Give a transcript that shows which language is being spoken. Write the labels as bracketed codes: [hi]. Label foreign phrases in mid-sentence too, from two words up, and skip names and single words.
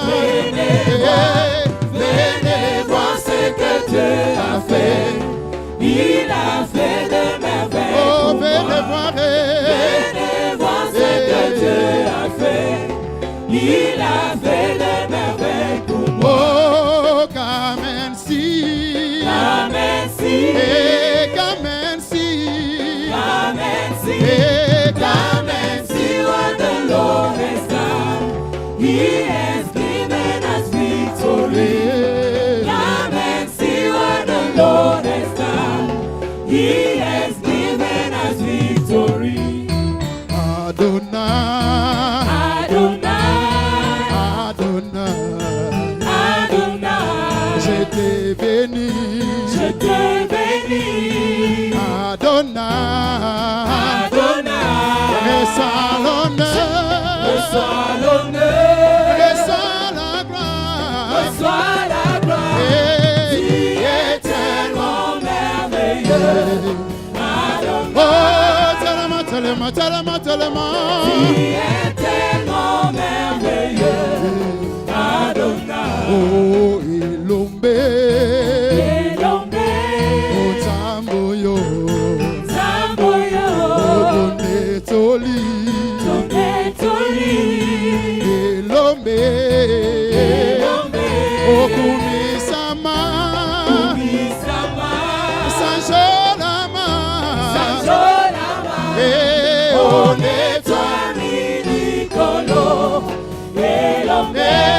[fr] Venez voir. Venez voir ce que Dieu a fait. Il a fait des merveilles pour moi. Venez voir. Venez voir ce que Dieu a fait. Il a fait des merveilles pour moi. [en] Oh, come and see. Come and see. Hey, come and see. Come and see. Hey, come and see what the Lord has done. He has given us victory. Come and see what the Lord has done. He has given us victory. Adonai. [fr] Je t'ai béni, Adonai, reçois l'honneur, reçois la gloire, tu es tellement merveilleux, oh, tellement, tu es tellement merveilleux, Adonai. [ln] Oh, Ilombe, oh, Tamboyo, oh, Donetoli, Ilombe, oh, Kumisama, Sanjolama, eh, oh, Netwami Nikolo, Ilombe.